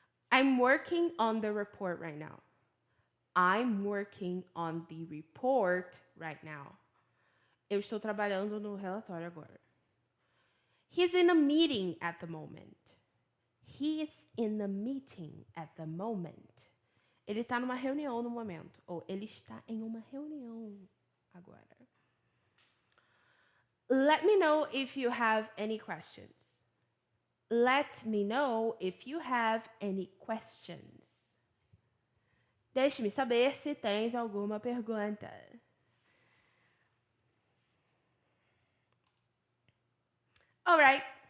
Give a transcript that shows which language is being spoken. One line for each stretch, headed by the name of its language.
English: I'm working on the report right now. I'm working on the report right now.
Portuguese: Eu estou trabalhando no relatório agora.
English: He's in a meeting at the moment. He is in a meeting at the moment.
Portuguese: Ele está numa reunião no momento. Ou ele está em uma reunião agora.
English: Let me know if you have any questions. Let me know if you have any questions.
Portuguese: Deixe-me saber se tens alguma pergunta.
English: Alright.